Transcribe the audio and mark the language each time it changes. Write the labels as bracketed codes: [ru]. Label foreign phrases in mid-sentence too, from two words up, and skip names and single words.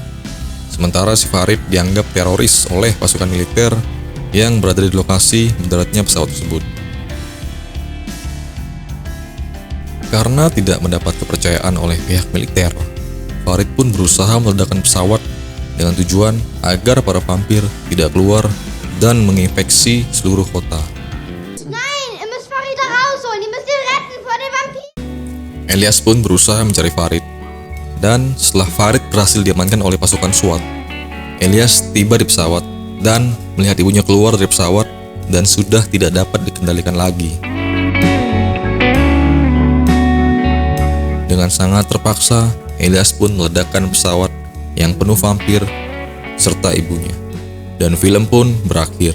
[id] Sementara si Farid dianggap teroris oleh pasukan militer yang berada di lokasi mendaratnya pesawat tersebut. Karena tidak mendapat kepercayaan oleh pihak militer, Farid pun berusaha meledakkan pesawat dengan tujuan agar para vampir tidak keluar dan menginfeksi seluruh kota. [de] Nein, ihr müsst Farid da rausholen. Ihr müsst ihn retten vor den Vampiren. [id] Elias pun berusaha mencari Farid, dan setelah Farid berhasil diamankan oleh pasukan SWAT, Elias tiba di pesawat dan melihat ibunya keluar dari pesawat dan sudah tidak dapat dikendalikan lagi. Dengan sangat terpaksa, Elias pun meledakkan pesawat yang penuh vampir serta ibunya, dan film pun berakhir.